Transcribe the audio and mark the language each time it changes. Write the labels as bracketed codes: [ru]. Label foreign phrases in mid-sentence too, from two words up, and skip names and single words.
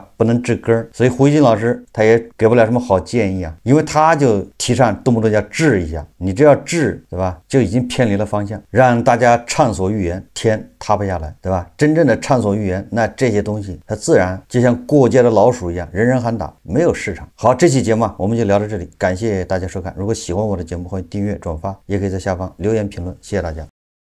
[zh] 不能治根兒，所以胡錫進老師他也給不了什麼好建議啊，因為他就提倡動不動要治一下，你這要治，對吧？就已經偏離了方向，讓大家暢所欲言，天塌不下來，對吧？真正的暢所欲言，那這些東西它自然就像過街的老鼠一樣，人人喊打，沒有市場。好，這期節目我們就聊到這裡，感謝大家收看。如果喜歡我的節目，歡迎訂閱轉發，也可以在下方留言評論，謝謝大家。